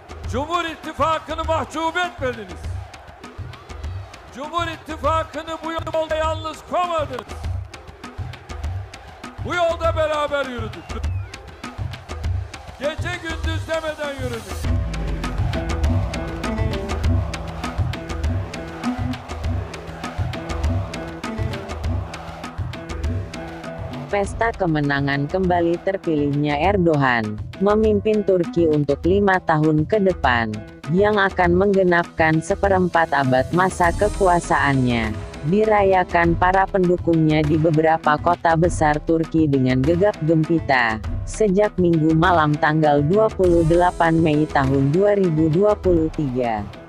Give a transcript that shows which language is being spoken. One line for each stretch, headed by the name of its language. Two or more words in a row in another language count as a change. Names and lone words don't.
Turkish: Cumhur İttifakı'nı mahcup etmediniz. Cumhur İttifakı'nı bu yolda yalnız koymadınız. Bu yolda beraber yürüdük. Gece gündüz demeden yürüdük.
Indonesian: Pesta kemenangan kembali terpilihnya Erdogan, memimpin Turki untuk 5 tahun ke depan, yang akan menggenapkan seperempat abad masa kekuasaannya, dirayakan para pendukungnya di beberapa kota besar Turki dengan gegap gempita, sejak Minggu malam tanggal 28 Mei tahun 2023.